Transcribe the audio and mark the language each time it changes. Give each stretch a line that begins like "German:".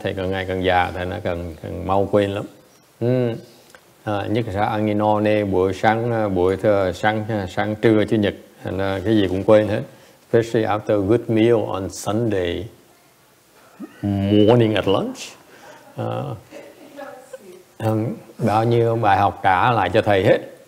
Vietnamese: Thầy càng ngày càng già, thầy nó càng mau quên lắm. Nhất là ăn no nê buổi sáng trưa chủ nhật, cái gì cũng quên hết.
English: Especially after a good meal on Sunday morning at lunch.
Vietnamese: Bao nhiêu bài học trả lại cho thầy hết.